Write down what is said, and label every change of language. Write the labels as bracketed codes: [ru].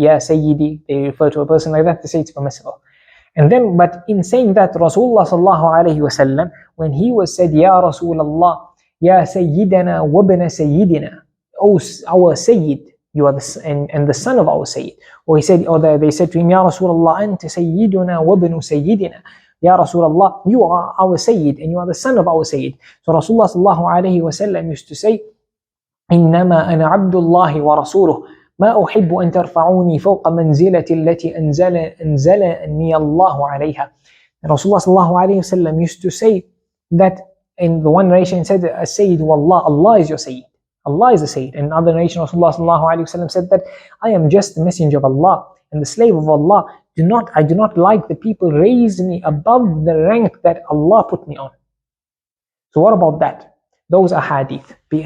[en] Yeah, sayyidi, they refer to a person like that, they say it's permissible. And then, but in saying that, Rasulullah sallallahu alayhi wasallam, when he was said, [ar] Ya Rasulullah, Ya Sayyidana wabna Sayyidina, [en] oh our Sayyid, you are and the son of our Sayyid. Or he said, or they said to him, [ar] Ya Rasulullah, Anta Sayyiduna wabnu Sayyidina. [en] Ya Rasulullah, you are our Sayyid and you are the son of our Sayyid. So Rasulullah sallallahu alayhi wasallam used to say, [ar] إنما أنا عبد الله ورسوله ما أحب أن ترفعوني فوق منزلة التي أنزلني الله عليها. [en] Rasulullah sallallahu alayhi wasallam used to say that in the one narration said, Sayyid wallah, Allah is your Sayyid. Allah is the Sayyid. In another narration, Rasulullah sallallahu alayhi wasallam said that I am just the messenger of Allah and the slave of Allah. I do not like the people raise me above the rank that Allah put me on. So what about that? Those are hadith.